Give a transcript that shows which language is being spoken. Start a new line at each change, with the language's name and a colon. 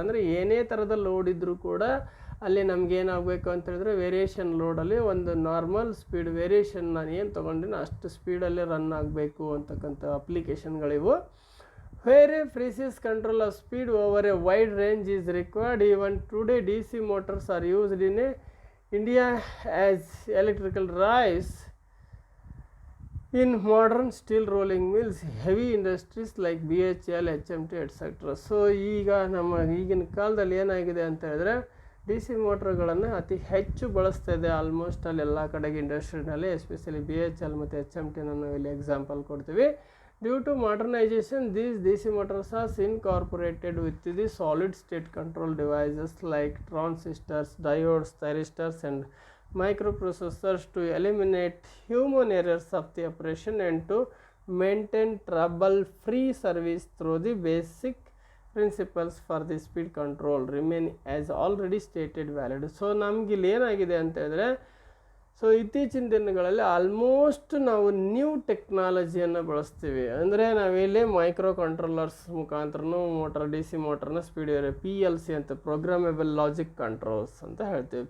Kannada: ಅಂದರೆ ಏನೇ ಥರದ ಲೋಡ್ ಇದ್ದರೂ ಕೂಡ ಅಲ್ಲಿ ನಮಗೇನಾಗಬೇಕು ಅಂತ ಹೇಳಿದ್ರೆ ವೇರಿಯೇಷನ್ ಲೋಡಲ್ಲಿ ಒಂದು ನಾರ್ಮಲ್ ಸ್ಪೀಡ್ ವೇರಿಯೇಷನ್ ನಾನು ಏನು ತೊಗೊಂಡಿನ ಅಷ್ಟು ಸ್ಪೀಡಲ್ಲೇ ರನ್ ಆಗಬೇಕು ಅಂತಕ್ಕಂಥ ಅಪ್ಲಿಕೇಶನ್ಗಳಿವು.
English: Where a precise control of speed over a wide range is required. Even today D C motors are used in India as electrical drives in modern steel rolling mills, heavy industries like BHEL, HMT, etc.
Kannada: So ಈಗ ನಮ್ಮ ಈಗಿನ ಕಾಲದಲ್ಲಿ ಏನಾಗಿದೆ ಅಂತ ಹೇಳಿದ್ರೆ D C ಮೋಟ್ರ್ಗಳನ್ನು ಅತಿ ಹೆಚ್ಚು ಬಳಸ್ತಾ ಇದೆ ಆಲ್ಮೋಸ್ಟ್ ಅಲ್ಲಿ ಎಲ್ಲ ಕಡೆಗೆ ಇಂಡಸ್ಟ್ರಿನಲ್ಲಿ, ಎಸ್ಪೆಷಲಿ BHEL ಮತ್ತು HMT ನಾವು ಇಲ್ಲಿ ಎಕ್ಸಾಂಪಲ್ ಕೊಡ್ತೀವಿ.
English: Due to modernization these D C motors are incorporated with the solid state control devices like transistors, diodes, thyristors and microprocessors to eliminate human errors of the operation and to maintain trouble-free service through the basic principles for the speed control remain as already stated valid.
Kannada: So ನಮಗಿಲ್ಲಿ ಏನಾಗಿದೆ ಅಂತ ಹೇಳಿದ್ರೆ, so ಇತ್ತೀಚಿನ ದಿನಗಳಲ್ಲಿ almost ನಾವು new ಟೆಕ್ನಾಲಜಿಯನ್ನು ಬಳಸ್ತೀವಿ. ಅಂದರೆ ನಾವಿಲ್ಲಿ micro controllers ಮುಖಾಂತರನೂ motor D C ಮೋಟರ್ನ speed PLC ಅಂತ ಪ್ರೋಗ್ರಾಮೇಬಲ್ ಲಾಜಿಕ್ ಕಂಟ್ರೋಲ್ಸ್ ಅಂತ ಹೇಳ್ತೀವಿ.